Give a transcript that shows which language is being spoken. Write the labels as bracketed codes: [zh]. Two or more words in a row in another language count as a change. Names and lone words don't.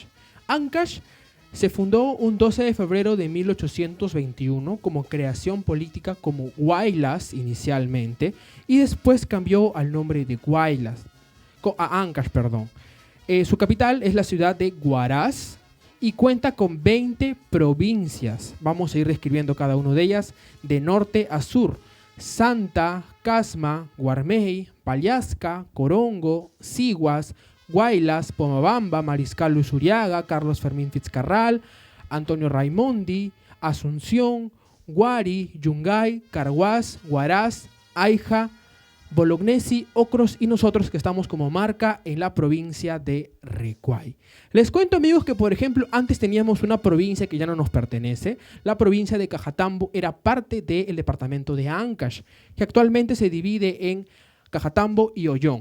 [es] Ancash se fundó un 12 de febrero de 1821 como creación política como Guaylas inicialmente y después cambió al nombre de Guaylas, a Ancash, perdón. Su capital es la ciudad de Huaraz y cuenta con 20 provincias. Vamos a ir describiendo cada una de ellas de norte a sur. Santa, Casma, Guarmey, Pallasca, Corongo, Sihuas, Guaylas, Pomabamba, Mariscal Luis Uriaga, Carlos Fermín Fitzcarral, Antonio Raimondi, Asunción, Guari, Yungay, Carhuaz, Huaraz, Aija, Bolognesi, Ocros y nosotros que estamos como marca en la provincia de Recuay. Les cuento, amigos, que por ejemplo antes teníamos una provincia que ya no nos pertenece. La provincia de Cajatambo era parte del departamento de Ancash, que actualmente se divide en Cajatambo y Ollón.